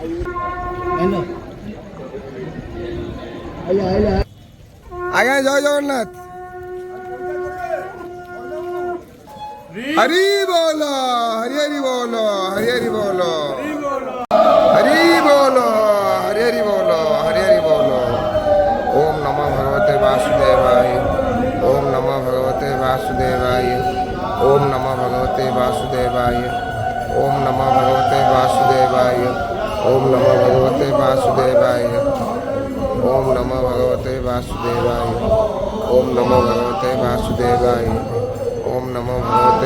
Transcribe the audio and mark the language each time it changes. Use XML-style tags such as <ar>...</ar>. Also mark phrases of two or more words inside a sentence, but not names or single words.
<bn>আগে জয় জগন্নাথ। হরি বল, হরি হরি বল, হরি হরি বল, হরি বল, হরি হরি বল, হরি হরি বল।</bn> <sa>ওম নমো ভগবতে বাসুদেবায়, ওম নমো ভগবতে বাসুদেবায়, ওম নমো ভগবতে বাসুদেবায়, ওম নমো ভগবতে বাসুদেবায়, ওম নমো ভগবতে বাসুদেবায়, ওম নমো ভগবতে বাসুদেবায়, ওম নমো ভগবতে বাসুদেবায়, ওম নমো ভগবতে</sa>